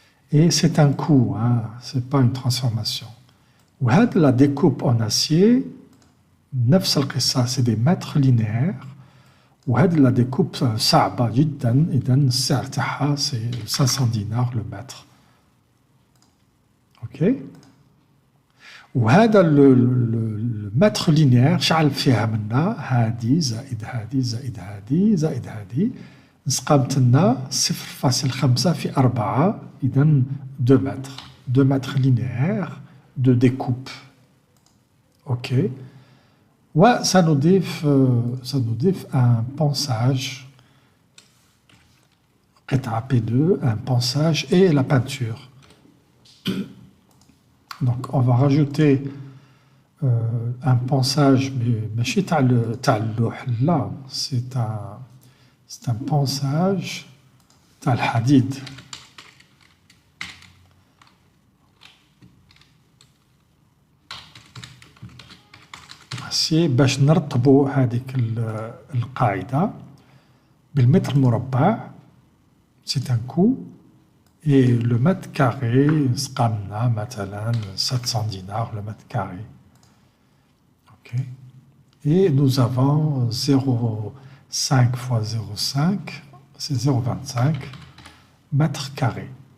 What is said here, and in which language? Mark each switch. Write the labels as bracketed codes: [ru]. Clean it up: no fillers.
[fr] Et c'est un coût, hein, c'est pas une transformation. [ar] وهذه [fr] la découpe en acier [ar] نفس القصة, [fr] c'est des mètres linéaires. [ar] وهذه la découpe صعبة جدا. إذا السعر تاعها [fr] c'est 500 dinars le mètre. Ok. [ar] وهذا المتر لينير شعل فيها منا هادي زائد هادي زائد هادي زائد هادي نسقامت لنا 0,5 في 4. إذا 2 متر. [fr] 2 [ar] متر لينير [fr] de découpe. Ok. [ar] وسنضيف [fr] un ponçage. قطعة P2, un ponçage et la peinture. Donc on va rajouter un ponçage, mais [ar] ماشي تاع اللوح لا, [fr] c'est un ponçage [ar] تاع الحديد. باش نرطبوا هذيك القاعدة بالمتر مربع. [fr] C'est un coût. Et le mètre carré, [ar] سقامنا مثلا [fr] 700 dinars le mètre carré. Ok. Et nous avons 0,5 fois 0,5, c'est 0,25 mètres carrés.